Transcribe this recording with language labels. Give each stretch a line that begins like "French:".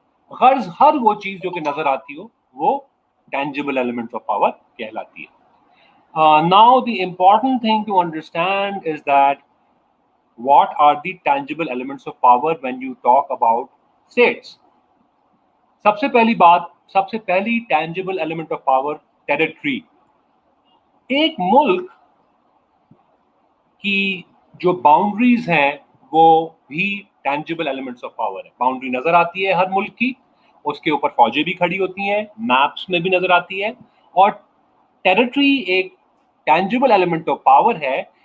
Hindi: हर वो चीज जो कि नजर आती हो वो टैंजिबल एलिमेंट्स ऑफ पावर कहलाती है.
English: Now, the important thing to understand is that what are the tangible elements of power when you talk about states.
Hindi: सबसे पहली
English: tangible element of power, territory.
Hindi: एक मुल्क की जो बाउंड्रीज हैं वो भी tangible elements of power है. बाउंड्री नजर आती है हर मुल्क की, उसके ऊपर फौजें भी खड़ी होती हैं, मैप्स में भी नजर आती है, और टेरिटरी एक tangible element of power है.